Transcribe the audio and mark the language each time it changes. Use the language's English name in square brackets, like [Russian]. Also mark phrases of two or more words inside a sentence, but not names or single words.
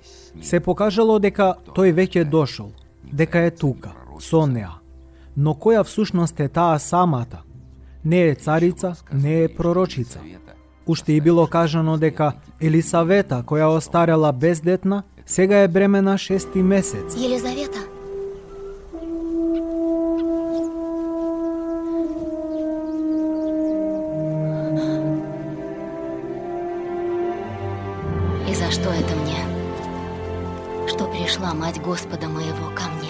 [Macedonian] Се покажало дека тој веќе дошол, дека е тука, со неа. Но која всушност е таа самата? Не е царица, не е пророчица. Уште и било кажано дека Елисавета, која остарела бездетна, сега е бремена 6-ти месец. [Russian] Елизавета. И за что это мне? Что пришла мать Господа моего ко мне?